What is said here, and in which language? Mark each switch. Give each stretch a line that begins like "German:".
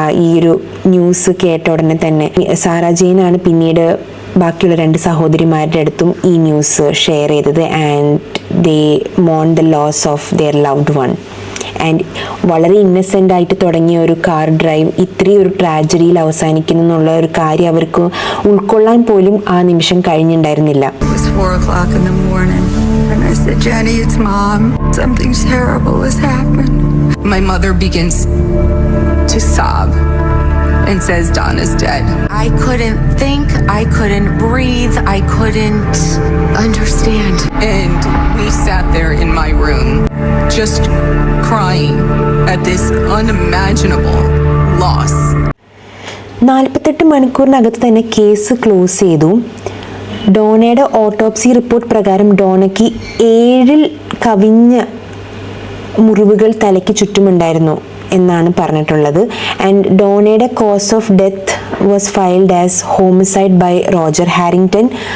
Malayalam: ഈ ഒരു ന്യൂസ് കേട്ട ഉടനെ തന്നെ സാറ ജെയിനാണ് പിന്നീട് ബാക്കിയുള്ള 2 സഹോദരിമാരുടെ അടുത്തും ഈ ന്യൂസ് ഷെയർ ചെയ്തത്.
English: And they Mon the loss of their loved one.
Malayalam: And വളരെ ഇന്നസെൻ്റ് ആയിട്ട് തുടങ്ങിയ ഒരു കാർ ഡ്രൈവ് ഇത്രയും ഒരു ട്രാജഡിയിൽ അവസാനിക്കുന്നു എന്നുള്ള ഒരു കാര്യം അവർക്ക് ഉൾക്കൊള്ളാൻ പോലും ആ നിമിഷം കഴിഞ്ഞിട്ടുണ്ടായിരുന്നില്ല.
English: It was 4 o'clock in the morning and I said, Jenny, it's Mom. Something terrible has happened. My mother begins to sob and says Donna's dead. I couldn't think, I couldn't breathe, I couldn't understand. And we sat there in my room just crying at this unimaginable loss.
Malayalam: 48 മണിക്കൂറിനകത്ത് തന്നെ case close ചെയ്തു. ഡോണയുടെ autopsy report പ്രകാരം ഡോണയ്ക്ക് 7 കവിഞ്ഞ മുറിവുകൾ തലയ്ക്ക് ചുറ്റുമുണ്ടായിരുന്നു എന്നാണ് പറഞ്ഞിട്ടുള്ളത്.
English: And ഡോണയുടെ cause of death was filed as homicide by Roger Harrington.